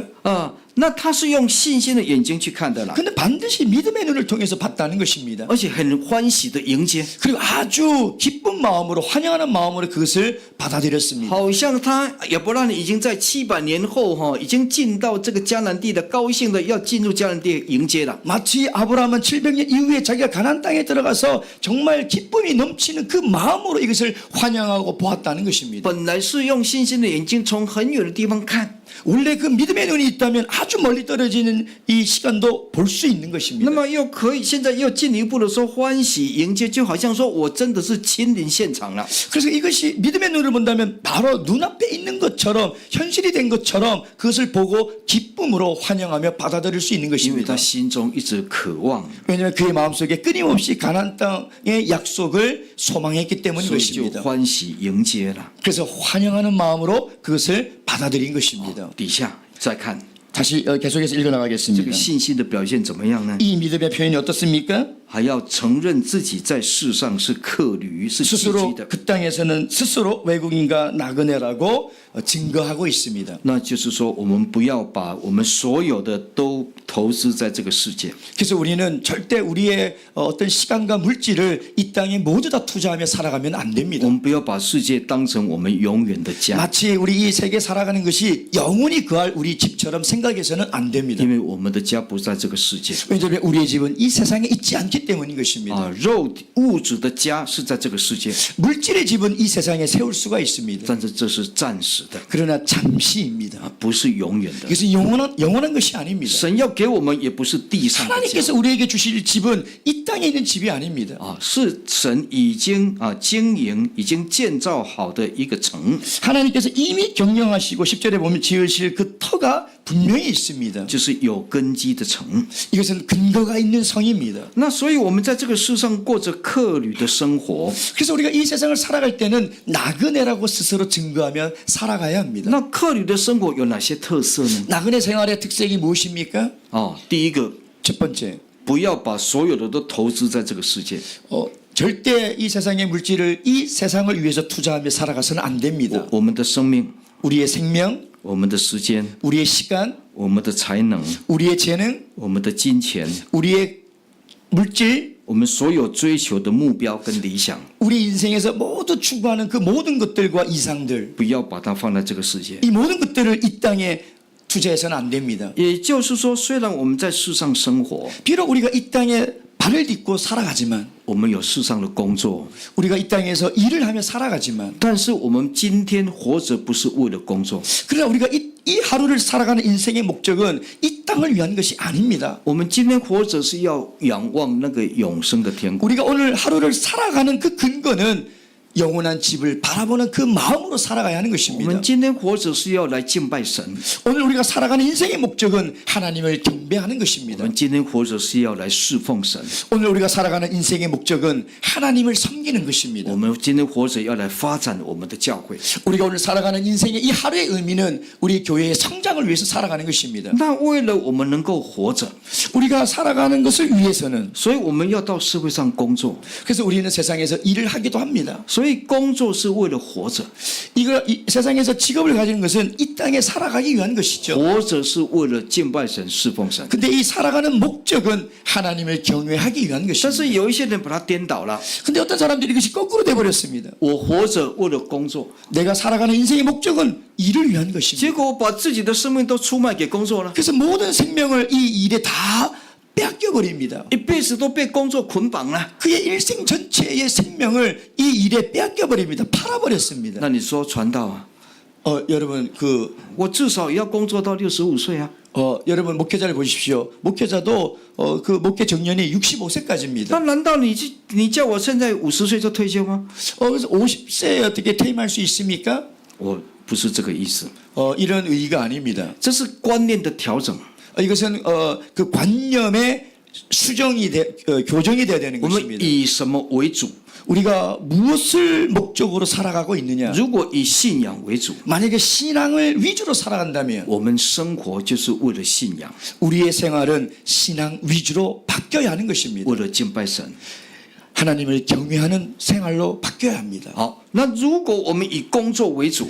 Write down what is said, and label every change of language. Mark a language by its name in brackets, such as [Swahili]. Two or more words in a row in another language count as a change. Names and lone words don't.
[Chinese] 那他是用信心的眼睛去看的啦， [Korean] 근데 반드시 믿음의 눈을 통해서 봤다는 것입니다. [Chinese] 而且很欢喜的迎接， [Korean] 그리고 아주 기쁜 마음으로 환영하는 마음으로 그것을 받아들였습니다. [Chinese] 好像他亚伯拉罕已经在700年后已经进到这个迦南地的，高兴的要进入迦南地迎接了。 [Korean] 마치 아브라함은 700년 이후에 자기가 가나안 땅에 들어가서 정말 기쁨이 넘치는 그 마음으로 이것을 환영하고 보았다는 것입니다. [Chinese] 本来是用信心的眼睛从很远的地方看， [Korean] 원래 그 믿음의 눈이 있다면 아주 아주 멀리 떨어지는 이 시간도 볼 수 있는 [Chinese] 那 [Korean] 것입니다. [Chinese] 么又可以现在又进一步的说欢喜迎接，就好像说我真的是亲临现场了。 [Korean] 그래서 이것이 믿음의 눈을 본다면 바로 눈앞에 있는 것처럼 현실이 된 것처럼 그것을 보고 기쁨으로 환영하며 받아들일 수 있는 [Chinese] 因为 [Korean] 것입니다. [Chinese] 他心中一直渴望， [Korean] 왜냐하면 그의 마음속에 끊임없이 가나안 땅의 약속을 소망했기 때문인 [Chinese] 所以就 [Korean] 것입니다. [Chinese] 欢喜迎接了。 [Korean] 그래서 환영하는 마음으로 그것을 받아들인 것입니다. [Chinese] 底下再看 [Korean] 다시 계속해서 [Chinese] 这个 [Korean] 읽어나가겠습니다. [Chinese] 信心的表现怎么样呢？ [Korean] 이 믿음의 표현이 어떻습니까? [Chinese] 还要承认自己在世上是客旅，是寄居 [Korean] 스스로 [Chinese] 的。 [Korean] 그 땅에서는 스스로 외국인과 나그네라고 증거하고 있습니다. [Chinese] 那就是说，我们不要把我们所有的都投资在这个世界。 [Korean] 그래서 우리는 절대 우리의 어떤 시간과 물질을 이 땅에 모두 다 투자하며 살아가면 안 [Chinese] 我 [Korean] 됩니다. [Chinese] 们不要把世界当成我们永远的家， [Korean] 마치 우리 이 세계 살아가는 것이 영원히 거할 우리 집처럼 생각해서는 안 됩니다. [Chinese] 因为我们的家不在这个世界 [Korean] 왜냐하면 우리의 집은 이 세상에 있지 않기 때문인 것입니다. [Chinese] 啊，物质的家是在这个世界， [Korean] 물질의 집은 이 세상에 세울 수가 있습니다. [Chinese] 但是这是暂时的， [Korean] 그러나 잠시입니다. [Chinese] 不是永远的。 [Korean] 그래서 영원한 것이 아닙니다. [Chinese] 神要给我们也不是地上的家 [Korean] 하나님께서 우리에게 주실 집은 이 땅에 있는 집이 아닙니다. [Chinese] 啊，是神已经经营、已经建造好的一个城， [Korean] 하나님께서 이미 경영하시고 10절에 보면 지으실 그 터가 분명히 있습니다. [Chinese] 就是有根基的城。 [Korean] 이것은 근거가 있는 성입니다. [Chinese] 那所以我们在这个世上过着客旅的生活。 [Korean] 그래서 우리가 이 세상을 살아갈 때는 나그네라고 스스로 증거하며 살아가야 합니다. [Chinese] 那客旅的生活有哪些特色呢？ [Korean] 나그네 생활의 특색이 무엇입니까? [Chinese] 第一个， [Korean] 첫 번째, [Chinese] 不要把所有的都投资在这个世界。 [Korean] 절대 이 세상의 물질을 이 세상을 위해서 투자하며 살아가서는 안 됩니다. [Chinese] 我们的生命、 [Korean] 우리의 생명, [Chinese] 我们的时间、 [Korean] 우리의 시간, [Chinese] 我们的才能、 [Korean] 우리의 재능, [Chinese] 我们的金钱， [Korean] 우리의 물질, [Chinese] 我们所有追求的目标跟理想， [Korean] 우리 인생에서 모두 추구하는 그 모든 것들과 이상들, [Chinese] 不要把它放在这个世界。 [Korean] 이 모든 것들을 이 땅에 투자해서는 안 됩니다. [Chinese] 也就是说，虽然我们在世上生活， [Korean] 비록 우리가 이 땅에 발을 딛고 살아가지만 [Chinese] 我们有世上的工作， [Korean] 우리가 이 땅에서 일을 하며 살아가지만 [Chinese] 但是我们今天活着不是为了工作， [Korean] 그러나 우리가 이 하루를 살아가는 인생의 목적은 이 땅을 위한 것이 아닙니다. [Chinese] 我们今天活着是要仰望那个永生的天国。 [Korean] 우리가 오늘 하루를 살아가는 그 근거는 영원한 집을 바라보는 그 마음으로 살아가야 하는 [Chinese] 我 [Korean] 것입니다. [Chinese] 们今天活着是要来敬拜神， [Korean] 오늘 우리가 살아가는 인생의 목적은 하나님을 경배하는 [Chinese] 我 [Korean] 것입니다. [Chinese] 们今天活着是要来侍奉神， [Korean] 오늘 우리가 살아가는 인생의 목적은 하나님을 섬기는 것입니다. [Chinese] 我们今天活着要来发展我们的教会。 [Korean] 우리가 오늘 살아가는 인생의 이 하루의 의미는 우리 교회의 성장을 위해서 살아가는 것입니다. [Chinese] 那为了我们能够活着， [Korean] 우리가 살아가는 것을 위해서는 [Chinese] 所以我们要到社会上工作， [Korean] 그래서 우리는 세상에서 일을 하기도 합니다. [Chinese] 所以工作是为了活着， [Korean] 이 세상에서 직업을 가지는 것은 이 땅에 살아가기 위한 것이죠. [Chinese] 活着是为了敬拜神、侍奉神。 [Korean] 근데 이 살아가는 목적은 하나님을 경외하기 위한 [Chinese] 但 [Korean] 것입니다. [Chinese] 是有一些人把它颠倒了， [Korean] 근데 어떤 사람들이 이것이 거꾸로 돼버렸습니다. [Chinese] 我活着为了工作， [Korean] 내가 살아가는 인생의 목적은 일을 위한 [Chinese] 结 [Korean] 것입니다. [Chinese] 果我把自己的生命都出卖给工作了， [Korean] 그래서 모든 생명을 이 일에 다 빼앗겨버립니다. [Chinese] 一辈子都被工作捆绑了。 [Korean] 그의 일생 전체의 생명을 이 일에 빼앗겨버립니다. 팔아버렸습니다. [Chinese] 那你说传道啊， [Korean] 여러분 [Chinese] 我至少也要工作到65岁啊。 [Korean] 여러분 목회자를 보십시오. 목회자도 그 목회 정년이 65세까지입니다. [Chinese] 那难道你叫我现在50岁就退休吗？ [Korean] 그래서 50세에 어떻게 퇴임할 수 있습니까? [Chinese] 我不是这个意思， [Korean] 이런 의의가 아닙니다. [Chinese] 这是观念的调整。 [Korean] 이것은 그 관념의 수정이 교정이 돼야 되는 [Chinese] 我们 [Korean] 것입니다. [Chinese] 以什么为主？ [Korean] 우리가 무엇을 목적으로 살아가고 있느냐? [Chinese] 如果以信仰为主， [Korean] 만약에 신앙을 위주로 살아간다면 [Chinese] 我们生活就是为了信仰， [Korean] 우리의 생활은 신앙 위주로 바뀌어야 하는 것입니다. [Chinese] 为了敬拜神。 [Korean] 하나님을 경외하는 생활로 바뀌어야 합니다. [Chinese] 好，那如果我们以工作为主，